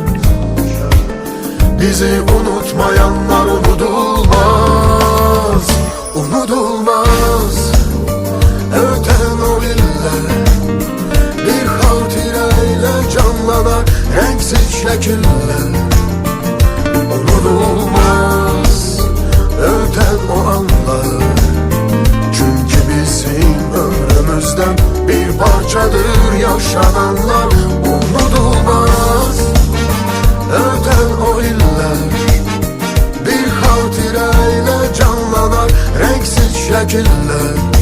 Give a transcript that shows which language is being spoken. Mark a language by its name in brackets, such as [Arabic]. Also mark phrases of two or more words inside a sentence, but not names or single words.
[Azerbaijani] Bizi unutmayanlar unudulmaz, unudulmaz. Öten o illər bir xatirə ilə canlanar rəngsiz şəkillər. Unudulmaz öten o anlar. [Turkish] Çünkü bizim ömrümüzden bir parçadır yaşananlar. Unudulmaz öten o iller bir hatireyle canlanar renksiz şekiller.